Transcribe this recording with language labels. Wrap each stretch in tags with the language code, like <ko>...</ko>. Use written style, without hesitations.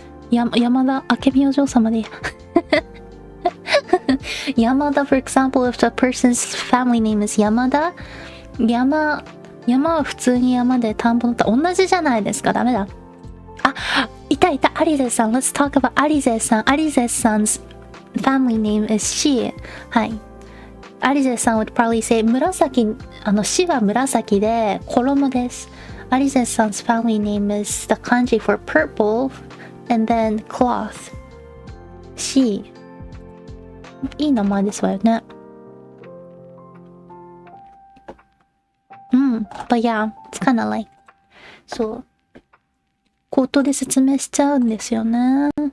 <ja>山田明美お嬢様でいい。山田</ja> <en>for example, if the person's family name is</en> <ja>山田、山は普通に山で田んぼの田、同じじゃないですか。ダメだ。いた、アリゼさん。</ja> <en>Let's talk about アリゼさん。 アリゼさん 's family name is she.</en> <ja>はい。アリゼさん</ja> <en>would probably say</en> <ja>紫、she は紫で衣です。</ja> <en>アリゼさん 's family name is the kanji for purple and then cloth.</en> <ja>she. いい名前ですわよね。</ja> <en>but yeah, it's kinda like</en> <ja>そう。口頭で説明しちゃうんですよね。</ja>